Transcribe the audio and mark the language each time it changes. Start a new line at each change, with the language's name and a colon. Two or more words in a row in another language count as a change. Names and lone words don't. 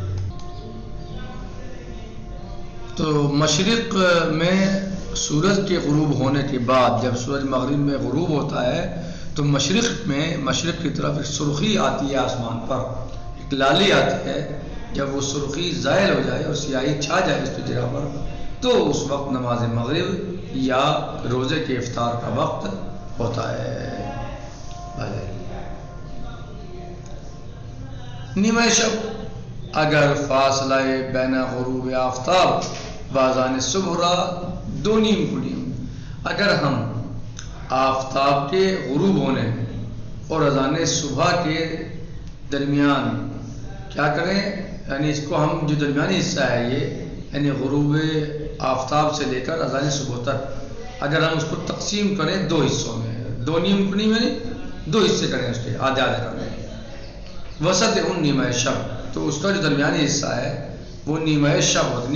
Urdu: تو مشرق میں سورج کے غروب ہونے کے بعد جب سورج مغرب میں غروب ہوتا ہے تو مشرق کی طرف ایک سرخی آتی ہے، آسمان پر ایک لالی آتی ہے، جب وہ سرخی زائل ہو جائے اور سیاہی چھا جائے اس پہ جگہ پر، تو اس وقت نماز مغرب یا روزے کے افطار کا وقت ہوتا ہے۔
Persian: نیمہ شب اگر فاصلہ بین غروب آفتاب بازان صبح را دو نیم کنیم،
Urdu: اگر ہم آفتاب کے غروب ہونے اور اذان صبح کے درمیان کیا کریں، یعنی اس کو ہم جو درمیانی حصہ ہے یہ، یعنی غروب آفتاب سے لے کر اذان صبح تک، اگر ہم اس کو تقسیم کریں دو حصوں میں،
Persian: دو نیم کنی
Urdu: میں دو حصے کریں، اس کے آدھے آدھے کریں،
Persian: وسط ان نیمہ شب،
Urdu: تو اس کا جو درمیانی حصہ ہے وہ نیمہ شب ہوتا ہے۔